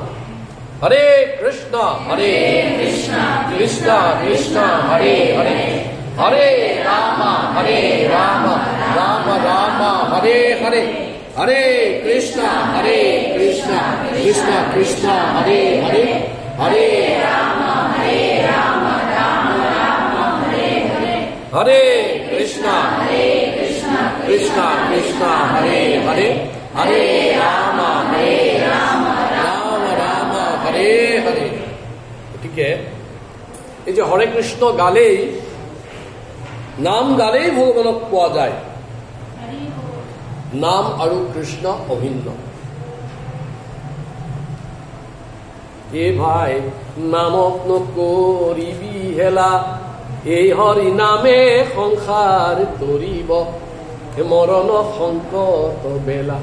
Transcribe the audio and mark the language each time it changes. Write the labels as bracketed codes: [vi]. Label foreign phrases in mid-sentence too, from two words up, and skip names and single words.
[sa] হৰে কৃষ্ণ হৰে কৃষ্ণ কৃষ্ণ কৃষ্ণ হৰে হৰে, হৰে ৰাম ৰাম ৰাম হৰে হৰে, হৰে কৃষ্ণ কৃষ্ণ কৃষ্ণ হৰে হৰে, হৰে রাম রাম হরে হরে, হরে কৃষ্ণ কৃষ্ণ কৃষ্ণ হরে হরে, হরে রাম রাম হরে হরে। [as] গতিকে এই যে [sa] হৰে কৃষ্ণ [as] গালেই, নাম গালেই ভগৱানক পোৱা যায়। নাম আৰু কৃষ্ণ অভিন্ন। এ ভাই নামক নকৰিবি হেলা, এই হৰি নামে সংসাৰ তৰিব, মৰণ সংকট বেলা।